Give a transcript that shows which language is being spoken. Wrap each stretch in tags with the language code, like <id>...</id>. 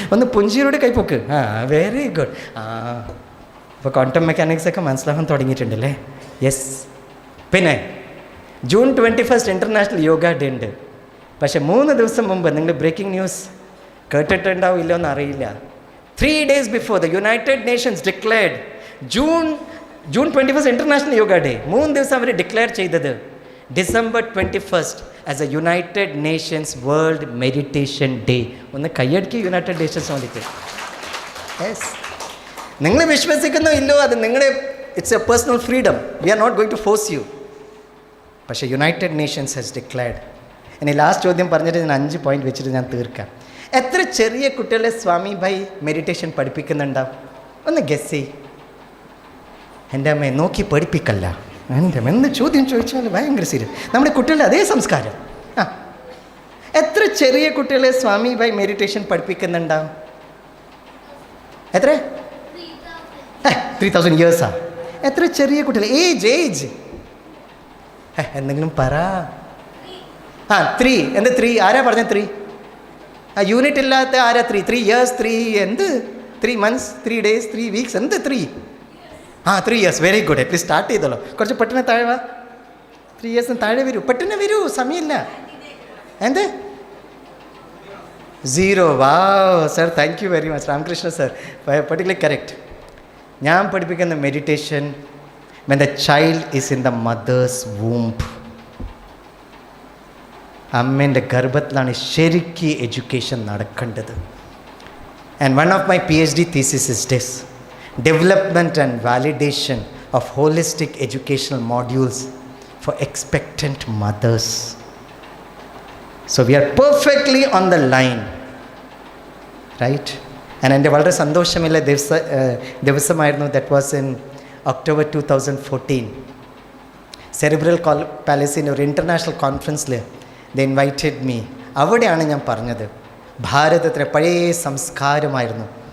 <ml>ഒന്ന് പുഞ്ചിരിയോട് കൈപ്പൊക്ക്. Very good. ഇപ്പോൾ quantum mechanics ഒക്കെ മനസ്സിലാക്കാൻ തുടങ്ങിയിട്ടുണ്ടല്ലേ? യെസ്. പിന്നെ ജൂൺ 21 ഇൻ്റർനാഷണൽ യോഗ ഡേ ഉണ്ട്. പക്ഷേ 3 ദിവസം മുമ്പ് നിങ്ങൾ ബ്രേക്കിംഗ് ന്യൂസ് കേട്ടിട്ടുണ്ടാവും ഇല്ലോ എന്നറിയില്ല.</ml> <en>3 days before the United Nations declared June 21 international yoga day.</en> <ml>3 ദിവസം അവർ ഡിക്ലെയർ ചെയ്തത് December 21</ml> <en>As a United Nations world meditation day.</en> <ml>ഒന്ന് കൈയടിക്കുക യുണൈറ്റഡ് നേഷൻസ് വേണ്ടിയിട്ട്. യെസ്. നിങ്ങൾ വിശ്വസിക്കുന്നോ ഇല്ലോ അത് നിങ്ങളുടെ</ml> <en>It's a personal freedom. We are not going to force you.</en> <ml>പക്ഷേ</ml> <en>United Nations has declared.</en> <ml>ഇനി ലാസ്റ്റ് ചോദ്യം പറഞ്ഞിട്ട് ഞാൻ 5 പോയിന്റ് വെച്ചിട്ട് ഞാൻ തീർക്കാം. എത്ര ചെറിയ കുട്ടികളെ സ്വാമി ഭായ് മെഡിറ്റേഷൻ പഠിപ്പിക്കുന്നുണ്ടാവും? ഒന്ന് ഗസ് ചെയ്. എൻ്റെ അമ്മയെ നോക്കി പഠിപ്പിക്കല്ല. എൻ്റെ അമ്മ എന്ത് ചോദ്യം ചോദിച്ചാൽ ഭയങ്കര സീരിയസ്. നമ്മുടെ കുട്ടികളുടെ അതേ സംസ്കാരം. എത്ര ചെറിയ കുട്ടികളെ സ്വാമി ഭായ് മെഡിറ്റേഷൻ പഠിപ്പിക്കുന്നുണ്ടാവും? എത്ര? 3000 ഇയേഴ്സാ? എത്ര ചെറിയ കുട്ടികൾ? ഏജ് എന്തെങ്കിലും പറ. 3. എന്ത് 3? ആരാ പറഞ്ഞ 3? യൂണിറ്റ് ഇല്ലാത്ത ആരാ 3?</ml> <en>3 years, 3 എന്ത് 3 months, 3 days, 3 weeks, എന്ത് 3? 3 years. Very good.</en> <ml>At least start ചെയ്തല്ലോ. കുറച്ച് പെട്ടെന്ന് താഴെ വാ. 3 years താഴെ വരൂ, പെട്ടെന്ന് വരൂ, സമയമില്ല. എന്ത് 0? വാ sir,</ml> <en>Thank you very much.</en> <ml>Ramakrishna sir particularly correct. ഞാൻ പഠിപ്പിക്കുന്ന meditation</ml> <en>when the child is in the mother's womb.</en> <ml>അമ്മേൻ്റെ ഗർഭത്തിലാണ് ശരിക്ക് എഡ്യൂക്കേഷൻ നടക്കേണ്ടത്.</ml> <en>And one of my PhD thesis is this: development and validation of holistic educational modules for expectant mothers. So we are perfectly on the line, right?</en> <ml>And എൻ്റെ വളരെ സന്തോഷമുള്ള ദിവസമായിരുന്നു.</ml> <en>That was in October 2014.</en> <ml>Cerebral പാലസിൻ്റെ ഒരു international കോൺഫറൻസിൽ</ml> <en>They invited me.</en> <ml>അവിടെയാണ് ഞാൻ പറഞ്ഞത് ഭാരതത്തിലെ പഴയ സംസ്കാരമായിരുന്നു.</ml>